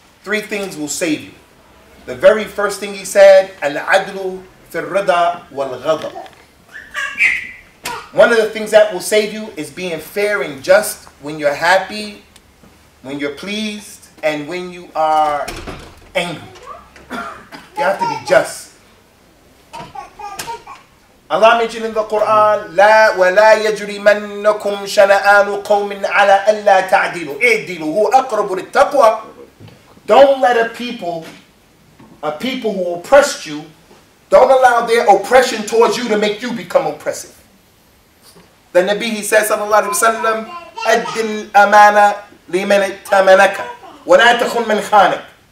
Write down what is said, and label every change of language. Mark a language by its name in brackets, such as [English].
[English] 3 things will save you. The very first thing he said, [Arabic] al-adlu fi al-rida wal-ghadab. [English] One of the things that will save you is being fair and just when you're happy, when you're pleased, and when you are angry. You have to be just. Allah mentioned in the Quran, [Arabic] لا ولا يجرمنكم شنآن قوم على ألا تعدلوا اعدلوا هو أقرب للتقوى. [English] Don't let a people who oppressed you, don't allow their oppression towards you to make you become oppressive. The Nabi, he says, [Arabic] sallallahu alayhi wa sallam, أَدِّ الْأَمَانَ لِمَنِ ائْتَمَنَكَ وَلَا تَخُنْ مَنْ خَانَكَ.